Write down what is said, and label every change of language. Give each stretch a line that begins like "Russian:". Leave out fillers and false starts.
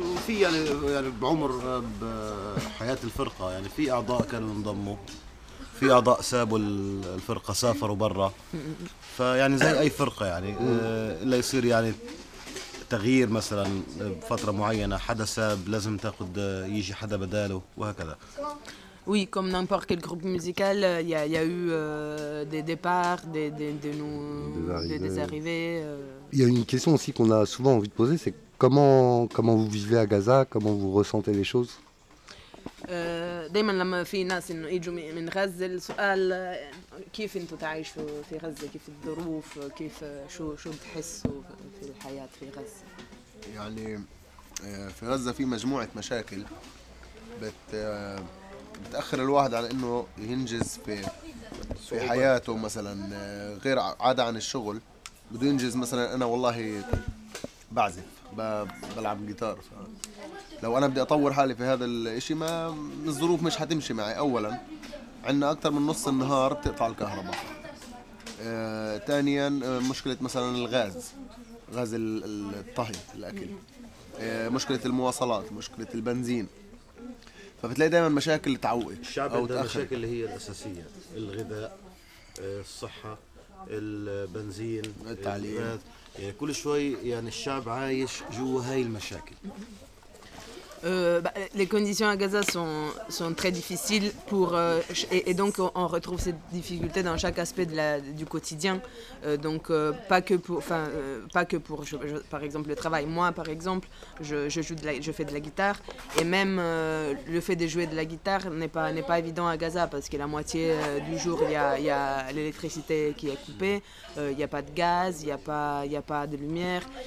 Arabic: في يعني بعمر حياه الفرقه يعني في اعضاء كانوا انضموا في اعضاء سابوا الفرقه سافروا برا فيعني زي اي فرقه يعني اللي يصير يعني تغيير مثلا بفترة معينة حدث لازم تاخد يجي حدا بداله وهكذا.
French: Oui, comme n'importe quel groupe musical, il y a eu des départs, des arrivées. Il y a une question aussi qu'on a souvent envie de poser, c'est comment vous vivez à Gaza, comment vous ressentez les choses.
Arabic: دائما لما في ناس انه يجوا من غزة السؤال كيف انتم تعيشوا في غزة كيف الظروف كيف شو بتحسوا في الحياة في غزة يعني في غزة في مجموعة مشاكل بتأخر الواحد على انه ينجز في حياته مثلا غير عادة عن الشغل بده ينجز مثلا انا والله بعزف بلعب جيتار لو انا بدي اطور حالي في هذا الشيء ما الظروف مش هتمشي معي اولا عندنا اكثر من نص النهار بتقطع الكهرباء ثانيا مشكله مثلا غاز الطهي الاكل مشكله المواصلات مشكله البنزين فبتلاقي دائما مشاكل تعوق الشعب او المشاكل اللي هي الاساسيه الغذاء الصحه البنزين التعليم يعني كل شوي يعني الشعب عايش جوا هاي المشاكل.
French: Les conditions à Gaza sont très difficiles et donc on retrouve cette difficulté dans chaque aspect du quotidien. Donc pas que pour, par exemple, le travail. Moi, par exemple, je fais de la guitare et même le fait de jouer de la guitare n'est pas évident à Gaza parce que la moitié du jour, il y a l'électricité qui est coupée, il n'y a pas de gaz, il n'y a pas de lumière.